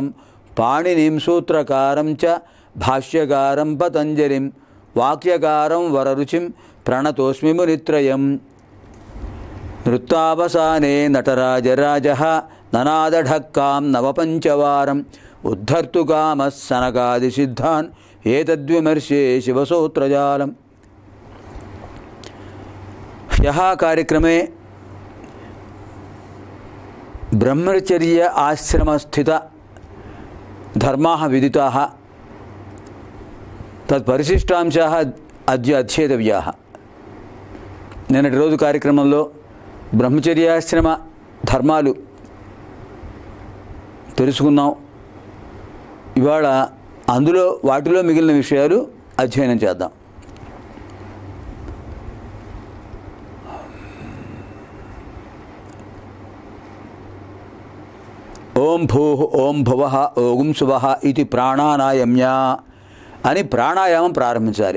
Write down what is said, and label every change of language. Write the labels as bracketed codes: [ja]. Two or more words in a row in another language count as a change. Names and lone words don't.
[sa] పాణినిం సూత్రకారం చ భాష్యకారం పతంజలిం వాక్యకారం వరరుచిం ప్రణతోస్మి మునిత్రయం. నృత్తావసానే నటరాజరాజః ననాదఢక్కాం నవపంచవారం ఉద్ధర్తుకామः సనకాదిసిద్ధాన్ ఏతద్విమర్శే శివసూత్రజాలం. ह्यः कार्यक्रमे ब्रह्मचर्य आश्रमस्थित धर्माः विदिताः तत्परिशिष्टांशाः अद्य अध्येतव्याः. [te] నిన్నటి రోజు కార్యక్రమంలో బ్రహ్మచర్యాశ్రమ ధర్మాలు తెలుసుకున్నాం. ఇవాళ అందులో వాటిలో మిగిలిన విషయాలు అధ్యయనం చేద్దాం. [sa] ఓం భూః ఓం భువః ఓం శువః [te] ఇది ప్రాణానాయమ్య అని ప్రాణాయామం ప్రారంభించాలి.